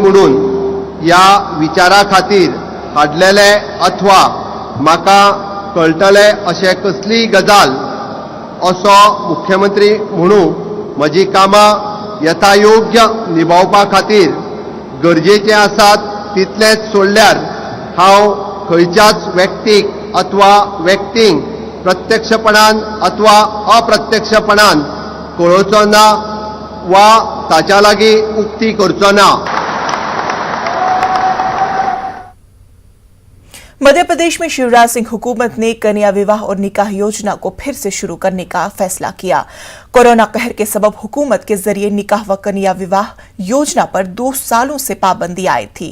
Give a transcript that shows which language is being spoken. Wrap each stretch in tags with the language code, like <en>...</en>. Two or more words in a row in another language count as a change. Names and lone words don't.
<kok>म्हणून ह्या विचारा खातीर हाडलेले अथवा म्हाका कळटले अशें कसलीय गजाल असो मुख्यमंत्री म्हणून म्हजी कामां यथायोग्य निभावपा खातीर गरजेचे आसात तितलेंच सोडल्यार हांव खंयच्याच व्यक्तीक अथवा व्यक्तींक प्रत्यक्षपणान अथवा अप्रत्यक्षपणान कळोवचो ना वा ताच्या लागीं उक्ती करचो ना.</kok> <ur>مدھیہ پردیش میں شیوراج سنگھ حکومت نے کنیا وواہ اور نکاح یوجنا کو پھر سے شروع کرنے کا فیصلہ کیا. کورونا قہر کے سبب حکومت کے ذریعے نکاح و کنیا وواہ یوجنا پر 2 سالوں سے پابندی آئی تھی.</ur>